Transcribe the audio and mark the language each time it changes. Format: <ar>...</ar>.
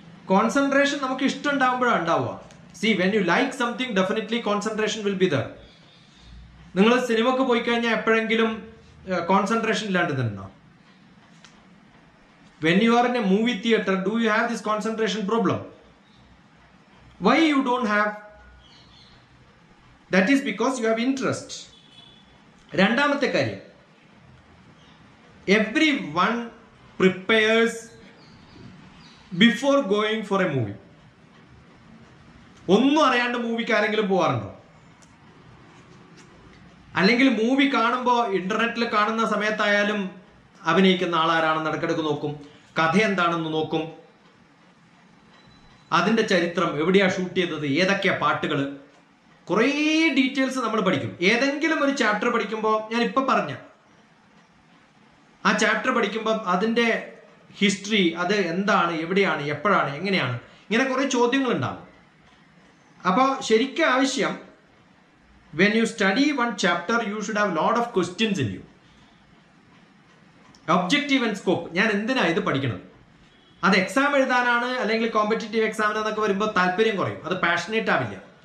<ml>Concentration നമുക്ക് ഇഷ്ടം ഉണ്ടാവുമ്പോഴാണ് ഉണ്ടാവുക.</ml> <en>See, when you like something, definitely concentration will be there.</en> <ml>നിങ്ങൾ സിനിമക്ക് പോയി കഴിഞ്ഞാൽ എപ്പോഴെങ്കിലും കോൺസെൻട്രേഷൻ ഇല്ലാണ്ട് തന്നെ.</ml> <en>When you are in a movie theater, do you have this concentration problem? Why you don't have? That is because you have interest.</en> <ml>രണ്ടാമത്തെ കാര്യം,</ml> <en>everyone prepares before going for a movie.</en> <ml>ഒന്നും അറിയാണ്ട് മൂവിക്ക് ആരെങ്കിലും പോകാറുണ്ടോ? അല്ലെങ്കിൽ movie കാണുമ്പോൾ ഇന്റർനെറ്റിൽ കാണുന്ന സമയത്തായാലും അഭിനയിക്കുന്ന ആളാരാണെന്ന് ഇടയ്ക്കിടയ്ക്ക് നോക്കും, കഥ എന്താണെന്ന് നോക്കും, അതിന്റെ ചരിത്രം, എവിടെയാ ഷൂട്ട് ചെയ്തത്, ഏതൊക്കെയാ പാട്ടുകൾ, കുറേ ഡീറ്റെയിൽസ് നമ്മൾ പഠിക്കും. ഏതെങ്കിലും ഒരു ചാപ്റ്റർ പഠിക്കുമ്പോൾ, ഞാൻ ഇപ്പൊ പറഞ്ഞ ആ ചാപ്റ്റർ പഠിക്കുമ്പോൾ അതിന്റെ ഹിസ്റ്ററി, അത് എന്താണ്, എവിടെയാണ്, എപ്പോഴാണ്, എങ്ങനെയാണ്, ഇങ്ങനെ കുറെ ചോദ്യങ്ങൾ ഉണ്ടാവും. അപ്പോൾ ശരിക്കും ആവശ്യം,</ml> <en>when you study one chapter, you should have lot of questions in you. Objective and scope.</en> <ml>ഞാൻ എന്തിനാ ഇത് പഠിക്കണം? അത് എക്സാം എഴുതാനാണ് അല്ലെങ്കിൽ കോമ്പറ്റേറ്റീവ് എക്സാമിനെന്നൊക്കെ വരുമ്പോൾ താല്പര്യം കുറയും, അത് പാഷനേറ്റ് ആവില്ല.</ml>